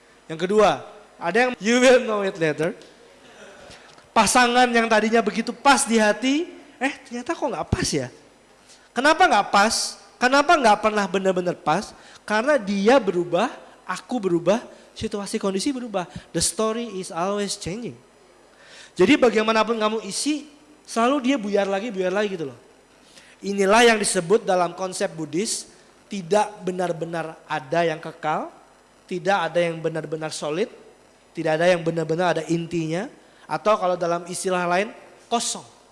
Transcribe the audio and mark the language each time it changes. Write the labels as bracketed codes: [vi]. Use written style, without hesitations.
[id] Yang kedua, ada yang [en] you will know it later. [id] Pasangan yang tadinya begitu pas di hati, ternyata kok gak pas ya? Kenapa gak pas? Kenapa gak pernah benar-benar pas? Karena dia berubah, aku berubah, situasi kondisi berubah. [en] The story is always changing. [id] Jadi bagaimanapun kamu isi, selalu dia buyar lagi gitu loh. Inilah yang disebut dalam konsep Buddhis, tidak benar-benar ada yang kekal, tidak ada yang benar-benar solid, tidak ada yang benar-benar ada intinya, atau kalau dalam istilah lain, kosong.